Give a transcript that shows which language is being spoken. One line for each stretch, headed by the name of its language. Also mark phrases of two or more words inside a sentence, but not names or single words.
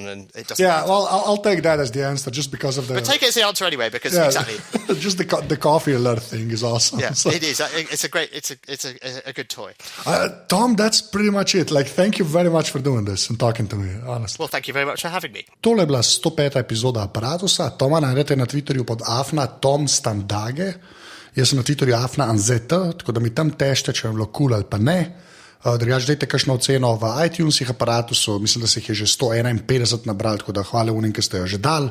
English: And it doesn't. Yeah, well, I'll take that as the answer, just because of the. But take it as the answer anyway, because exactly. Just the coffee alert thing is awesome. Yeah, so. It is. It's a great. It's a good toy. Tom, that's pretty much it. Thank you very much for doing this and talking to me. Honestly. Well, thank you very much for having me.
Slovenian: Tole je bila 105. epizoda Aparatusa. Toma najdete na Twitterju pod @Standage. Jaz sem na Twitterju @AnZT, tako da mi tam tešte, če vam je bilo kul ali pa ne. Drugač, dajte kakšno oceno v iTunesih Aparatusu, mislim, da se jih je že 151 nabrali, tako da hvala unim, ki ste jo že dali.